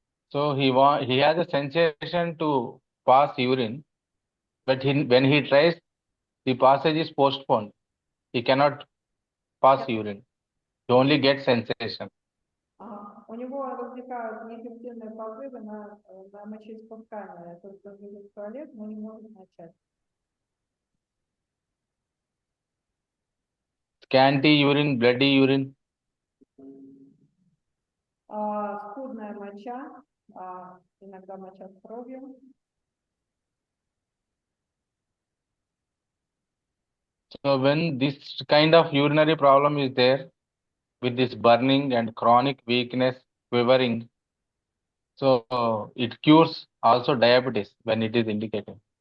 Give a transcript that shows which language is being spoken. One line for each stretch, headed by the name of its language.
English: So he has a sensation to pass urine, but when he tries, the passage is postponed. He cannot pass urine. He only gets sensation.
Russian: У него возникают неэффективные позывы на мочеиспускание. То есть он идет в туалет, но не может начать.
English: Scanty urine, bloody urine.
Russian: Скудная моча, иногда моча с кровью.
English: So when this kind of urinary problem is there, with this burning and chronic weakness, quivering, so it cures also diabetes when it is indicated.